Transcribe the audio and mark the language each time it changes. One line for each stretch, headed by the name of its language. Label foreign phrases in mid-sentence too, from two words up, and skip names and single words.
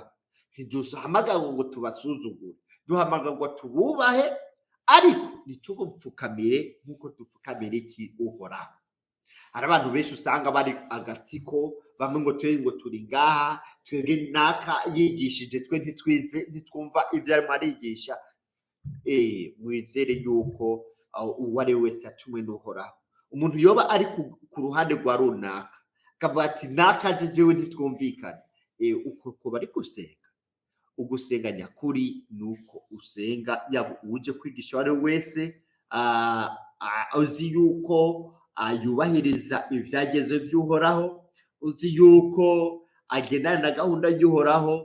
Rundi: Ntiduhamagara ngo tubasuzugure, duhamagara ngo tububahe, ariko ntitugupfukamire nk'uko dupfukamira iki? Uhoraho. Hari abantu benshi usanga bari agatsiko, bamwe ngo turi ngaha, twebwe naka yigishije, twe ntitwumva ibyo arimo arigisha. Mwizere yuko uwo ari we wese atumwe n'Uhoraho. Umuntu yoba ari ku ruhande rwa runaka akavuga ati naka jewe ntitwumvikane, uko bari gusenga. Ugusenga nyakuri ni uko usenga yaba uje kwigisha uwo ari we wese uzi yuko yubahiriza ibyageze by'Uhoraho, uzi yuko agendana na gahunda y'Uhoraho.